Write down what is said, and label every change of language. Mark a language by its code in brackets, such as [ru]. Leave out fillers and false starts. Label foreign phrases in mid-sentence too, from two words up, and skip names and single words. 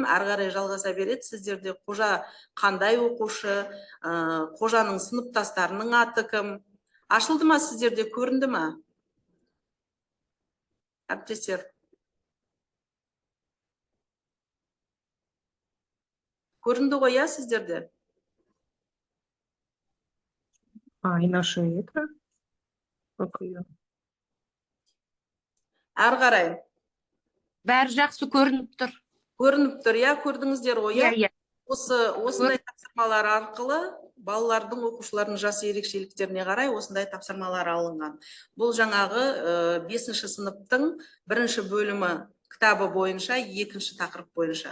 [kk] Әрі қарай жалғаса береді. Сіздерде қожа қандай оқушы, қожаның сыныптастарының аты кім? Ашылды ма сіздерде, көрінді ма? Әріптестер. Көрінді ғой, сіздерде? [ru] Иначе это как ее? [kk] Әрі қарай. Бәрі жақсы көрініп тұр. Көрініп тұр, көрдіңіздер ғой, осындай тапсырмалар арқылы балалардың, оқушылардың жас ерекшеліктеріне қарай осындай тапсырмалар алынған. Бұл жаңағы 5-ші сыныптың 1-ші бөлімі кітабы бойынша, 2-ші тақырып бойынша.